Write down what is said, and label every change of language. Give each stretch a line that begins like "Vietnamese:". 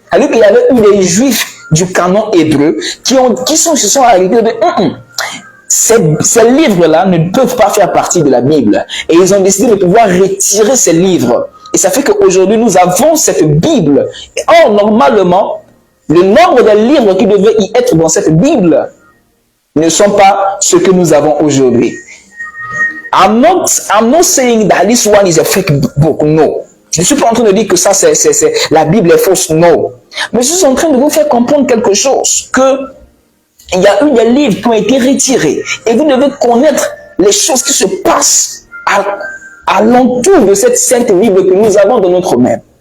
French: Alors qu'il y avait eu des Juifs du canon hébreu qui se sont arrêtés de ces livres-là ne peuvent pas faire partie de la Bible. Et ils ont décidé de pouvoir retirer ces livres. Et ça fait qu'aujourd'hui, nous avons cette Bible. Or, normalement, le nombre de livres qui devaient y être dans cette Bible ne sont pas ce que nous avons aujourd'hui.
English: I'm not saying that this one is a fake book, no.
French: Je ne suis pas en train de dire que ça, la Bible est fausse, non. Mais je suis en train de vous faire comprendre quelque chose, que il y a eu des livres qui ont été retirés. Et vous devez connaître les choses qui se passent à l'entour de cette sainte Bible que nous avons dans notre main.